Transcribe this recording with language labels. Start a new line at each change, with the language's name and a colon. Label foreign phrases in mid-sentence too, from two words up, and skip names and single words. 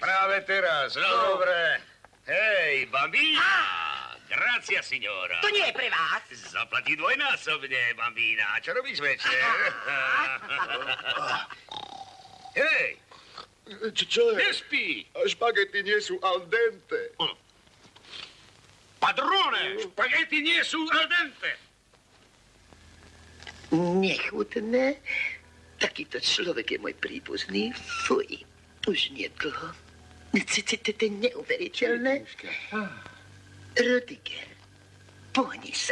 Slovak: Práve teraz, no dobre. Hej, bambína.
Italian: Gracia, signora.
Slovak: To nie je pre vás. Zaplatí dvojnásobne, bambína. Čo robíš večer? Hej. Čo je? Nespí. Špagety nie sú
Italian: al dente.
Slovak: Padrone, špagety nie sú
Italian: al dente.
Slovak: Nechutné. Takýto človek je môj príbuzný. Fuj. Už nedlho. To je neuveriteľné. Rüdiger, pohni sa.